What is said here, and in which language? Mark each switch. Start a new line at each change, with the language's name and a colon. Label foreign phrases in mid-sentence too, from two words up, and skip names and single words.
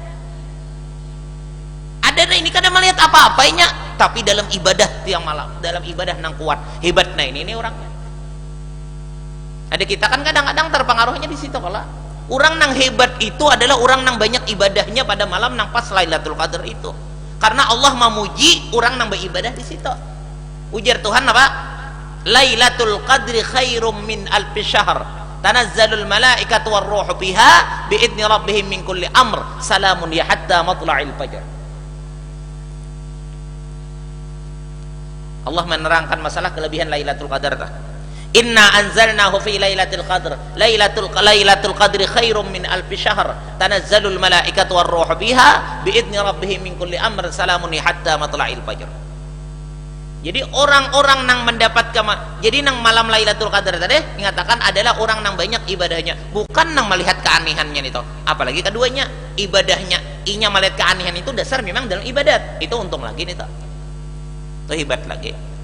Banjar: Ada ini kadang melihat apa-apanya, tapi dalam ibadah tiang malam, dalam ibadah nang kuat hebat. Nah ini orangnya. Ada kita kan kadang-kadang terpengaruhnya di situ. Kalau orang nang hebat itu adalah orang nang banyak ibadahnya pada malam nang pas Lailatul Qadar itu, karena Allah memuji orang nang beribadah di situ. Ujar Tuhan apa?
Arabic: ليلة القدر خير من ألف شهر تنزل الملائكة والروح فيها بإذن ربهم من كل أمر سلام هي حتى مطلع الفجر.
Banjar: Allah menerangkan masalah kelebihan Lailatul Qadar.
Arabic: إنا أنزلناه في ليلة القدر ليلة القدر خير من ألف شهر تنزل الملائكة والروح فيها بإذن ربهم من كل أمر سلام حتى مطلع الفجر.
Banjar: Jadi orang-orang nang mendapatkan, jadi nang malam Lailatul Qadar tadi mengatakan adalah orang nang banyak ibadahnya, bukan nang melihat keanehannya itu. Apalagi keduanya ibadahnya, inya melihat keanehan itu dasar memang dalam ibadat. Itu untung lagi nih toh. Itu hebat lagi.